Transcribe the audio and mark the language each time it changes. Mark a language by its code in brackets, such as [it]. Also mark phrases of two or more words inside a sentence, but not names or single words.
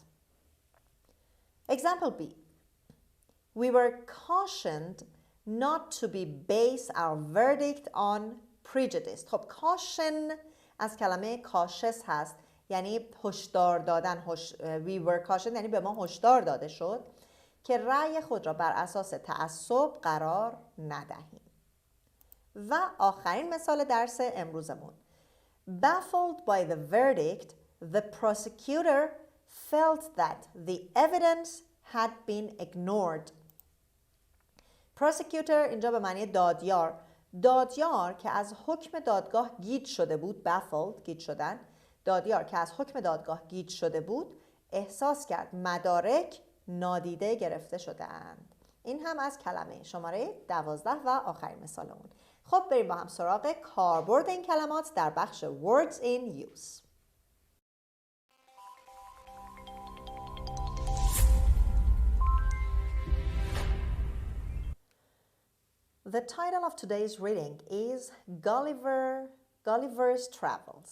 [en] Example B. We were cautioned not to base our verdict on prejudice. [fa] خب caution از کلمه cautious هست، یعنی هشدار دادن. [en] We were cautioned [fa] یعنی به ما هشدار داده شد که رأی خود را بر اساس تعصب قرار ندهیم. و آخرین مثال درس امروزمون. [en] Baffled by the verdict, the prosecutor felt that the evidence had been ignored. [fa] Prosecutor اینجا به معنی دادیار. دادیار که از حکم دادگاه گیج شده بود، baffled گیج شدن. دادیار که از حکم دادگاه گیج شده بود، احساس کرد مدارک نادیده گرفته شده‌اند. این هم از کلمه شماره 12 و آخرین مثالمون. خب بریم با هم سراغ کاربرد این کلمات در بخش [en] words in use. The title of today's reading is Gulliver's Travels.